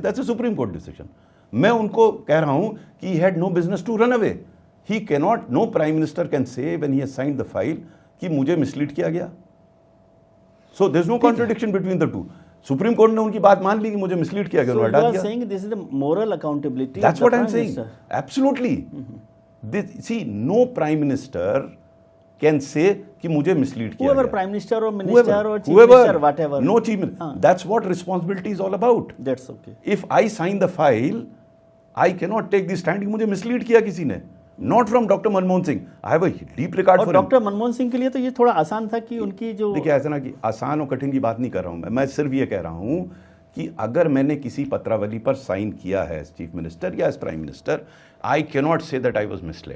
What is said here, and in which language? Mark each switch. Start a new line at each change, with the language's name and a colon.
English: That's a supreme court decision.
Hindi: मैं उनको कह रहा हूं कि
English: He had no business to run away. He can not, no prime minister can say when he has signed the file
Hindi: कि मुझे mislead किया गया।
English: So there is no contradiction between the two.
Hindi: Supreme court ने उनकी बात मान ली कि मुझे मिसलीड किया गया, उन्होंने हटा दिया।
English: saying this is the moral accountability. That's what I'm saying. Absolutely. See, no prime minister can say
Hindi: कि मुझे mislead किया
English: whoever
Hindi: गया।
English: prime minister or minister or chief minister, whatever. No chief minister. That's what responsibility is all about. That's okay. If I sign the file, I cannot take the stand
Hindi: कि मुझे mislead किया किसी ने।
English: Not from Dr. Manmohan Singh. I have a deep regard for him.
Hindi: Doctor Manmohan Singh के लिए तो ये थोड़ा आसान था कि उनकी जो, देखिए ऐसा ना कि आसान और कठिन की बात नहीं कर रहा हूँ मैं सिर्फ ये कह रहा हूँ कि अगर मैंने किसी पत्रावली पर साइन किया है एज चीफ मिनिस्टर या as prime minister,
English: I cannot say that I was misled.